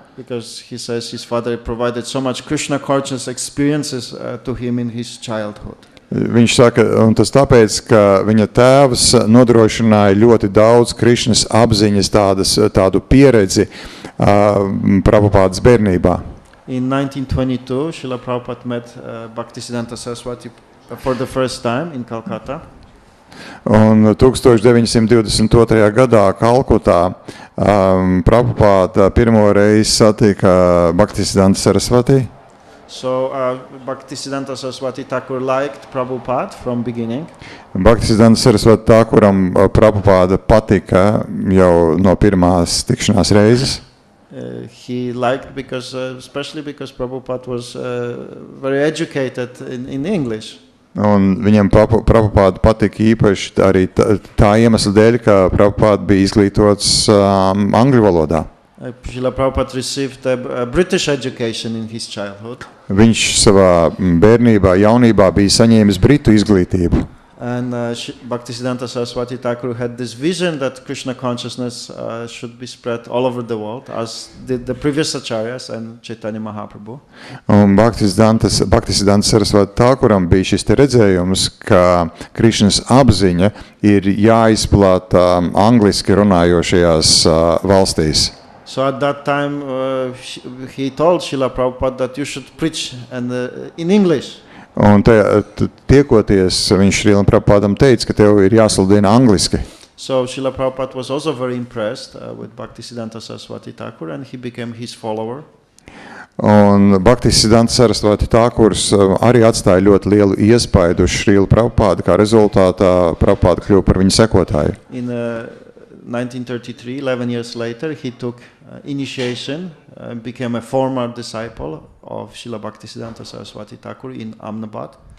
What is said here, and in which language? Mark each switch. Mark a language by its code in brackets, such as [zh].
[en] Because he says his father provided so much Krishna conscious experiences to him in his childhood. [lv] Viņš saka, un tas tāpēc, ka viņa tēvs nodrošināja ļoti daudz Krišnas apziņas tādu pieredzi Prabhupādas bērnībā. [en] In 1922, Srila Prabhupada met Bhaktisiddhanta Saraswati for the first time in Calcutta. [lv] Un 1922. gadā Kalkutā Prabhupāda pirmo reizi satika Bhaktisiddhanta Saraswati. [en] So Bhaktisiddhanta Saraswati Thakur liked Prabhupada from beginning. [lv] Bhaktisiddhanta Saraswati Thakuram Prabhupāda patika jau no pirmās tikšanās reizes. [en] He liked because, especially because Prabhupada was very educated in English. [lv] Un viņam Prabhupāda patika īpaši arī tā iemesla dēļ, ka Prabhupāda bija izglītots angļu valodā. [en] Srila Prabhupada received a British education in his childhood. [lv] Viņš savā bērnībā, jaunībā bija saņēmis britu izglītību. [en] And Bhaktisiddhanta Saraswati Thakur had this vision that Krishna consciousness should be spread all over the world, as did the previous acharyas and Chaitanya Mahaprabhu. [lv] Un Bhaktisiddhanta Saraswati Thakuram bija šis te redzējums, ka Krishnas apziņa ir jāizplata angliski runājošajās valstīs. [en] So at that time he told Srila Prabhupada that you should preach in English. [lv] Un tiekoties, viņš Šrīlam Prabhupādam teica, ka tev ir jāsludina angliski. [en] So Srila Prabhupada was also very impressed with Bhaktisiddhanta Saraswati Thakur and he became his follower. [lv] Un Bhaktisiddhanta Saraswati Thakurs arī atstāja ļoti lielu iespaidu uz Šrīlu Prabhupādu, kā rezultātā Prabhupāda kļuva par viņu sekotāju. [en] In 1933, 11 years later, he took initiation and became a former disciple of Srila Bhaktisiddhanta Saraswati Thakur in Ahmedabad.